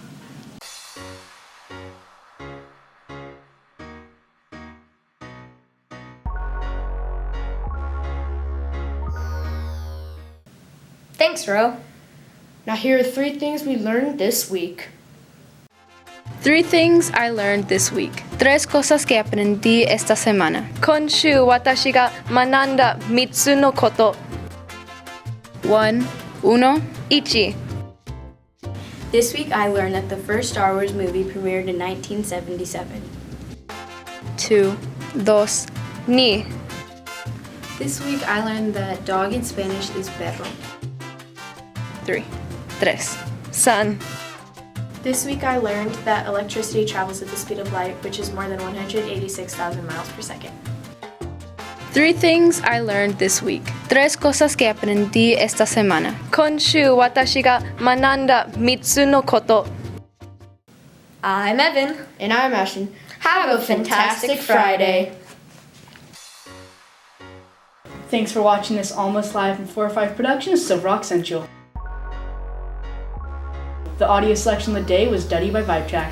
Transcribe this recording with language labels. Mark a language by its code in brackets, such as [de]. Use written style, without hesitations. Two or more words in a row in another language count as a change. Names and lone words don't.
[en] Thanks, Ro. Now here are 3 things we learned this week. 3 things I learned this week. [es] 3 cosas que aprendí esta semana. [ja] 今週私が学んだ三つのこと. 1. Ichi. [en] This week I learned that the first Star Wars movie premiered in 1977. [ja] 2. Ni. [en] This week I learned that dog in Spanish is perro. [ja] 3. San. [en] This week I learned that electricity travels at the speed of light, which is more than 186,000 miles per second. 3 things I learned this week. [es] 3 cosas que aprendí esta semana. [ja] 今週私が学んだ三つのこと. [en] I'm Evan. And I'm Ashton. Have a fantastic Friday. Thanks for watching this Almost Live from 405 Productions, Silverhawk Central. The audio selection of the day was Duddy by Vibe Tracks.